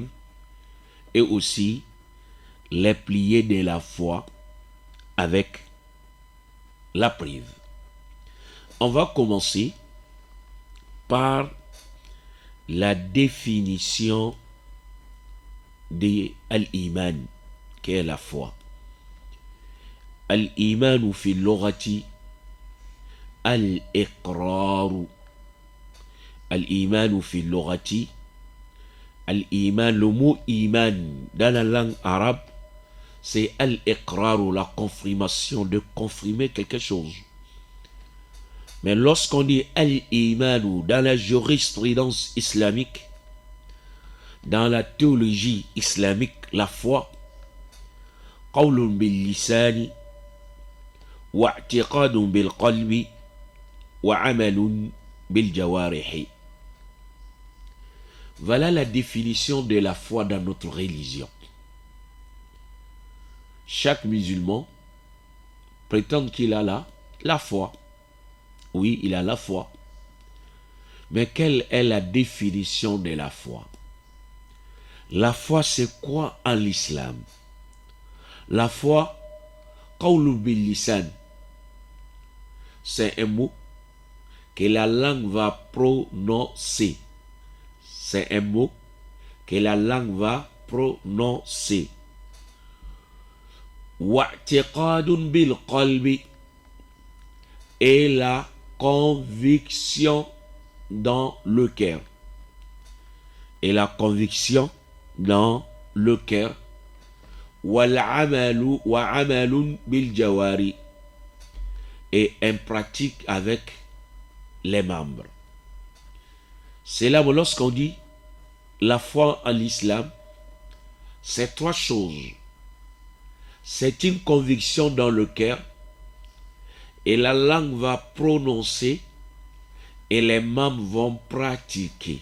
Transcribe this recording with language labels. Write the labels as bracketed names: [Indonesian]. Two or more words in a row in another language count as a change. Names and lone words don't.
[French] Et aussi les piliers de la foi avec la preuve. On va commencer par la définition de al-iman, qui est la foi. [Arabic] الإيمان في اللغة الإقرار. الإيمان في اللغة. Al-iman, [French] le mot iman dans la langue arabe, c'est al-iqraru, la confirmation, de confirmer quelque chose. Mais lorsqu'on dit al-imanu dans la jurisprudence islamique, dans la théologie islamique, la foi, [Arabic] قول باللسان واعتقاد بالقلب وعمل بالجوارح. [French] Voilà la définition de la foi dans notre religion. Chaque musulman prétend qu'il a la foi. Oui, il a la foi. Mais quelle est la définition de la foi? La foi, c'est quoi en l'islam? La foi, [Arabic] قول باللسان, [French] c'est un mot que la langue va prononcer. C'est un mot que la langue va prononcer. [Arabic] واعتقاد بالقلب, [French] et la conviction dans le cœur. Et la conviction dans le cœur. [Arabic] والعمل وعمل بالجوارح, [French] et en pratique avec les membres. C'est là où lorsqu'on dit la foi en l'islam, c'est trois choses. C'est une conviction dans le cœur, et la langue va prononcer, et les membres vont pratiquer.